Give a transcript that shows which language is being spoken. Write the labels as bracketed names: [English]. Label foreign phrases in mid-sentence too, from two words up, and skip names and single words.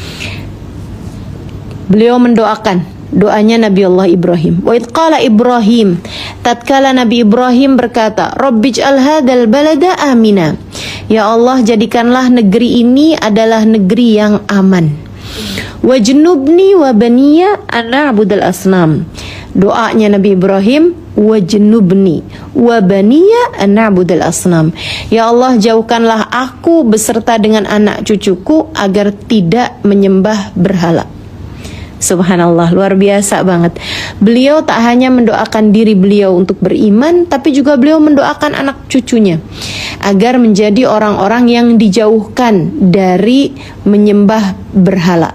[Indonesian] Beliau mendoakan, doanya Nabi Allah Ibrahim. [Arabic] وإذ قال إبراهيم, [Indonesian] tatkala Nabi Ibrahim berkata, [Arabic] رب اجعل هذا البلد آمنا. [Indonesian] Ya Allah, jadikanlah negeri ini adalah negeri yang aman. [Arabic] واجنبني وبني أن نعبد الأصنام. [Indonesian] Doanya Nabi Ibrahim, [Arabic] واجنبني وبني أن نعبد الأصنام. [Indonesian] Ya Allah, jauhkanlah aku beserta dengan anak cucuku agar tidak menyembah berhala. Subhanallah, luar biasa banget. Beliau tak hanya mendoakan diri beliau untuk beriman, tapi juga beliau mendoakan anak cucunya agar menjadi orang-orang yang dijauhkan dari menyembah berhala.